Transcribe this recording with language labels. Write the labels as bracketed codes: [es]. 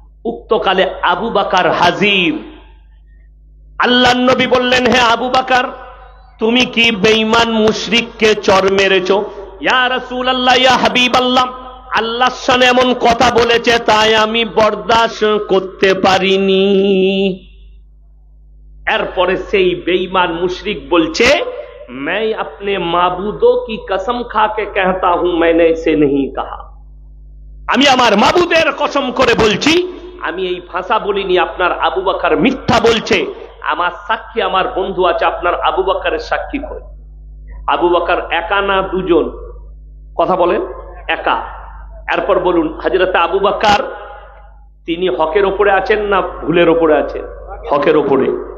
[bn] উক্তকালে আবু বকর হাজির। আল্লাহর নবী বললেন, হে আবু বকর, তুমি কি বেঈমান মুশরিককে চড় মেরেছো? ইয়া রাসূলুল্লাহ, ইয়া হাবিবাল্লাহ, আল্লাহর শানে এমন কথা বলেছে, তাই আমি বরদাস্ত করতে পারিনি। এরপরে সেই বেঈমান মুশরিক বলছে, [hi] मैं अपने माबूदों की कसम खा के कहता हूं मैंने इसे नहीं कहा। [bn] আমি আমার মাবুদের কসম করে বলছি, আমি এই ভাষা বলিনি। আপনার আবু বকর মিথ্যা বলছে। আমার সাক্ষী আমার বন্ধু আছে, আপনার আবু বকরের সাক্ষী কই? আবু বকর একা না 2 জন? কথা বলেন, একা। এরপর বলুন, হযরতে আবু বকর তিনি হকের উপরে আছেন না ভুলের উপরে আছেন? হকের উপরে।